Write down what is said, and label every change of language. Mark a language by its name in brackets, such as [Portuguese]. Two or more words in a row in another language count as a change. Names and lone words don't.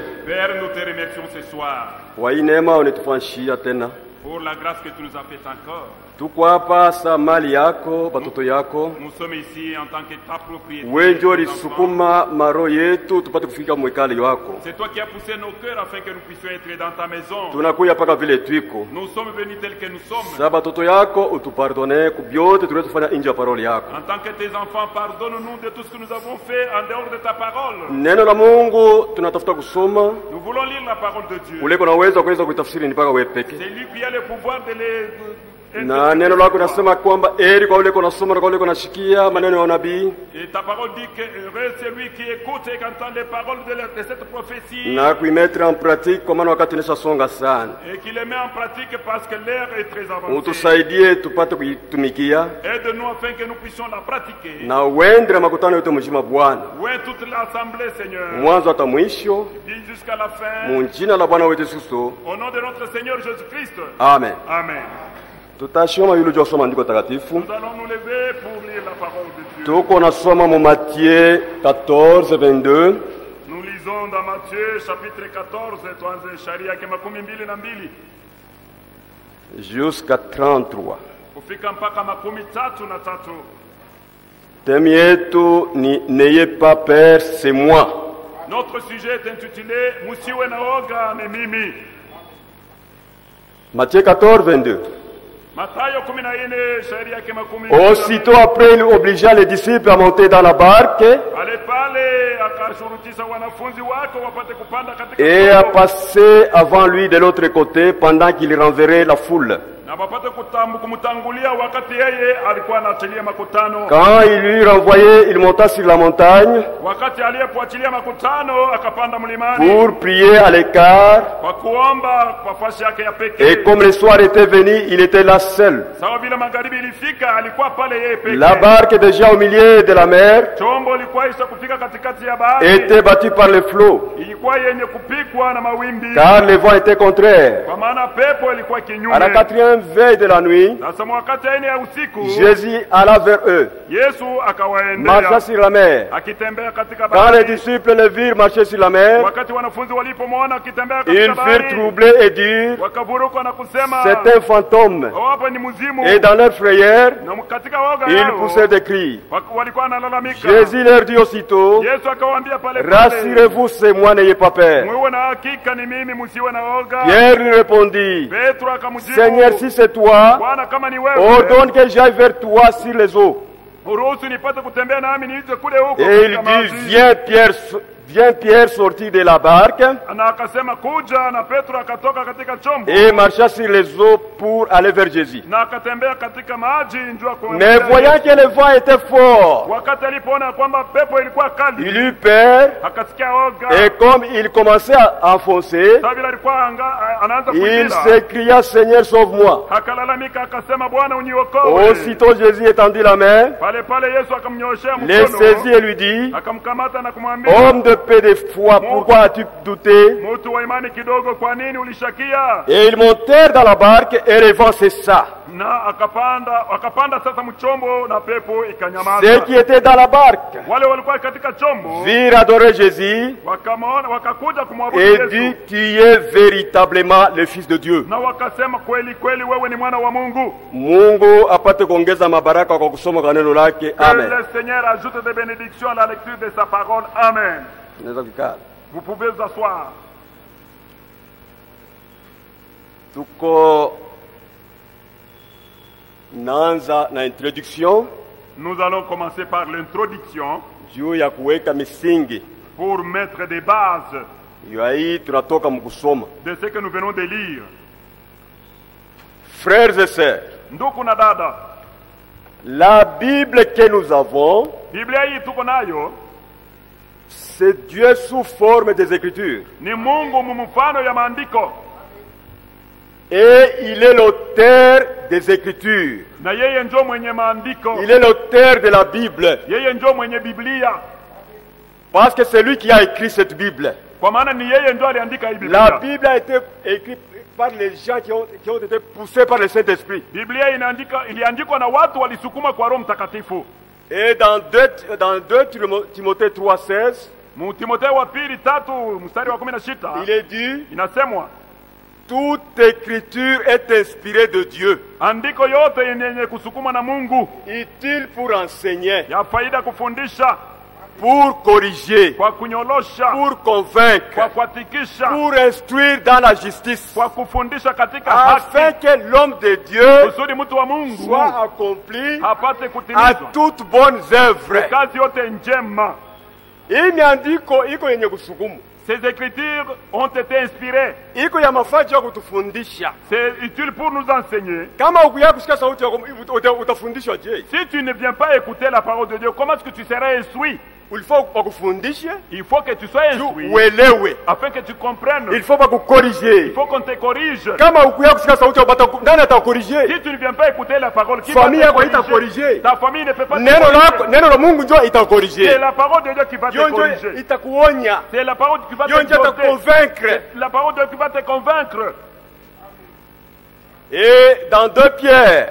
[French] Père, nous te remercions ce soir [Swahili] Wa hii neema unetufanyishia tena. [French] pour la grâce que tu nous as faite encore. [Swahili] Tuko hapa sa mali yako, batoto yako. [French] Nous sommes ici en tant que ta propriété. [Swahili] Wewe ndio ulisukuma maro yetu tupate kufika mwekali wako. [French] C'est toi qui as poussé nos cœurs afin que nous puissions être dans ta maison. [Swahili] Tunakuya paka vile twiko. [French] Nous sommes venus tels que nous sommes. [Swahili] Sa batoto yako utupardone kubyote tuliyofanya nje ya parole yako. [French] En tant que tes enfants, pardonne-nous de tout ce que nous avons fait en dehors de ta parole. [Swahili] Neno la Mungu tunatafuta kusoma. [French] Nous voulons lire la parole de Dieu. [Swahili] Uleko naweza kuweza kuitafsiri ni paka wewe peke. [French] C'est lui qui a le pouvoir de les [Swahili] Na neno lako nasema kwamba eri kwa ule kunasoma na kwa ule kunashikia maneno ya nabii. [French] Et ta parole dit que heureux celui qui écoute et qui entend les paroles de cette prophétie. [Swahili] Na kuimettre [French] en pratique [Swahili] kwa maana wakati nisasonga sana. [French] Et qui les met en pratique parce que l'heure est très avancée. [Swahili] Utusaidie tupate kuitumikia. [French] Aide-nous afin que nous puissions la pratiquer. [Swahili] Na uende makutano yote mjima Bwana. [French] Ouais, toute l'assemblée, Seigneur. [Swahili] Mwanzo hata mwisho. [French] Jusqu'à la fin. [Swahili] Mu jina la Bwana wetu Yesu Kristo. [French] Au nom de notre Seigneur Jésus-Christ. Amen. Amen. [Swahili] Tutashoma yule jua soma andiko takatifu. [French] Nous allons nous lever pour lire la parole de Dieu. [Swahili] Tuko nasoma mu Matthieu 14:22. [French] Nous lisons dans Matthieu chapitre 14 [Swahili] tuanze sharia yake 22 [French] jusqu'à 33. [Swahili] kufika mpaka 33. Thème yetu ni [French] n'ayez pas peur, c'est moi. Notre sujet est intitulé [Swahili] Musiwe na oga ni mimi. [French] Matthieu 14:22. [Swahili] Mathayo 14 sharia yake 22. [French] Aussitôt après, il obligea les disciples à monter dans la barque [Swahili] Ale pale akashurutisha wanafunzi wake wapate kupanda katika [French] et à passer avant lui de l'autre côté pendant qu'il renverrait la foule. [Swahili] na wapate kumtangulia wakati yeye alikuwa anaachilia makutano. [French] Quand il lui renvoyait, il monta sur la montagne [Swahili] Wakati aliyepoachilia makutano akapanda mlimani [French] pour prier à l'écart. [Swahili] kwa kuomba kwa fasi yake ya pekee. [French] Et comme le soir était venu, il était là seul. [Swahili] Sawa vile magharibi ilifika alikuwa pale yeye pekee. [French] La barque déjà au milieu de la mer [Swahili] Chombo ilikuwa isha kufika katikati ya bahari. [French] était battue par les flots, [Swahili] Ilikuwa yenye kupikwa na mawimbi. [French] car le vent était contraire. [Swahili] Kwa maana pepo ilikuwa kinyume. [French] À la 4e veille de la nuit, [Swahili] Sasa wakati ya 4 ya usiku [French] Jésus alla vers eux, [Swahili] Yesu akawaendea [French] marcha sur la mer. [Swahili] akitembea katika [French] Quand les [Swahili] bahari. [French] disciples le virent marcher sur la mer, [Swahili] Wakati wanafunzi walipomwona akitembea [French] ils [Swahili] katika [French] furent [Swahili] bahari [French] troublés et dirent, [Swahili] wakavuruka na kusema [French] c'est un fantôme. [Swahili] hapa ni mzimu. [French] Et dans leur frayeur, [Swahili] Na katika woga [French] ils [Swahili] yao [French] poussaient des cris. [Swahili] walikuwa wanalalamika. [French] Jésus leur dit aussitôt, [Swahili] Yesu akawaambia pale pale, [French] rassurez-vous, c'est moi, n'ayez pas peur. [Swahili] mwewe na hakika ni mimi, msiwe na woga. [French] Pierre lui répondit, [Swahili] Petro akamjibu, [French] Seigneur, si c'est toi, [Swahili] Bwana kama ni wewe, [French] ordonne que j'aille vers toi sur les eaux. [Swahili] uruhusu nipate kutembea nami niite kule huko. [French] Et il [Swahili] katika [French] dit, [Swahili] maji. [French] viens Pierre sortit de la barque [Swahili] Na akasema kuja, na Petro akatoka katika chombo [French] et marcha sur les eaux pour aller vers Jésus. [Swahili] na akatembea katika maji njua kwa [French] Mais voyant que le vent était fort, [Swahili] wakati alipoona kwamba pepo ilikuwa kali, [French] il eut peur [Swahili] akasikia oga. [French] et comme il commençait à enfoncer, [Swahili] Sasa vile alikuwa anaanza [French] il [Swahili] kuingia, [French] s'écria, Seigneur, sauve-moi. [Swahili] akalalamika akasema, Bwana uniokoe. [French] Aussitôt Jésus étendit la main, [Swahili] Pale pale Yesu akamnyoshea [French] le saisit [Swahili] mkono, [French] et lui dit, [Swahili] akamkamata na kumwambia, [French] homme de peu de foi, pourquoi as-tu douté? [Swahili] mtu wa imani kidogo, kwa nini ulishakia? [French] Et ils montèrent dans la barque et le vent cessa. [Swahili] Na akapanda sasa mchombo na pepo [French] Ceux [Swahili] ikanyamaza. [French] qui étaient dans la barque [Swahili] Wale walikuwa katika chombo [French] virent adorer Jésus [Swahili] wakamwona, wakakuja kumwabudu [French] et [Swahili] Yesu [French] dit, tu es véritablement le Fils de Dieu. [Swahili] na wakasema, kweli kweli wewe ni mwana wa Mungu. Mungu apate kuongeza mabaraka kwa kusoma kwa neno lake. [French] Que Amen. le Seigneur ajoute des bénédictions à la lecture de sa parole. Amen. [Swahili] Naweza kukaa. [French] Vous pouvez vous asseoir. [Swahili] Tuko naanza na introduction [French] Nous allons commencer par l'introduction [Swahili] juu ya kuweka misingi [French] pour mettre des bases [Swahili] ya hii tunatoka mkusoma. [French] de ce que nous venons de lire. Frères et sœurs, [Swahili] Ndugu na dada, [French] la Bible que nous avons, [Swahili] Biblia hii tuko nayo [French] c'est Dieu sous forme des Écritures. [Swahili] ni Mungu mumfano ya maandiko, [French] Et il est l'auteur des Écritures. [Swahili] na yeye ndio mwenye maandiko, [French] Il est l'auteur de la Bible. [Swahili] yeye ndio mwenye Biblia, [French] Parce que c'est lui qui a écrit cette Bible. [Swahili] kwa maana ni yeye ndio aliandika hii [French] La [Swahili] Biblia. [French] Bible a été écrite par les gens qui ont été poussés par le Saint-Esprit. [Swahili] Biblia iliandikwa na watu walisukuma kwa Roho Mtakatifu. [French] Et dans 2 Timothée 3,16, [Swahili] Timotheo wa pili 3 mstari wa 16 [French] il est dit, [Swahili] inasemwa, [French] toute écriture est inspirée de Dieu, [Swahili] andiko yote yenye kusukuma na Mungu, [French] utile pour enseigner, [Swahili] ya faida kufundisha, [French] pour corriger, [Swahili] kwa kunyolosha, [French] pour convaincre, [Swahili] kwa kuatikisha, [French] pour instruire dans la justice, [Swahili] kwa kufundisha katika [French] afin [Swahili] haki, [French] que l'homme de Dieu [Swahili] kusudi mtu wa Mungu [French] soit accompli [Swahili] apate [French] à [Swahili] kutimizwa [French] toutes bonnes œuvres. [Swahili] kazi yote njema. Hii miandiko iko yenye kusukumu, [French] Ces écritures ont été inspirées. [Swahili] iko ya mafaji ya kutufundisha. [French] C'est utile pour nous enseigner. [Swahili] Kama ukuya kusikia sauti yako utafundishwa je? [French] Si tu ne viens pas écouter la parole de Dieu, comment est-ce que tu seras instruit? Il faut bakufundishe Il faut que tu sois instruit [Swahili] uelewe, [French] afin que tu comprennes. il faut bakukorije. Il faut qu'on te corrige. [Swahili] Kama ukuya kusikia sauti yako nani atakorije? [French] Si tu ne viens pas écouter la parole, qui Famille va [Swahili] yako [French] te corriger? [Swahili] haitakorije. [French] Ta famille ne peut pas te [Swahili] Neno lako, [French] corriger. [Swahili] neno la Mungu ndio [French] C'est [Swahili] itakorije. [French] la parole de Dieu qui va te [Swahili] Hiyo ndio [French] corriger. [Swahili] itakuonya. [French] C'est la parole qui va [Swahili] Hiyo [French] te [Swahili] ndio [French] exhorter. [Swahili] itakuconvaincre. [French] La parole de Dieu qui va te convaincre. Et dans 2 Pierre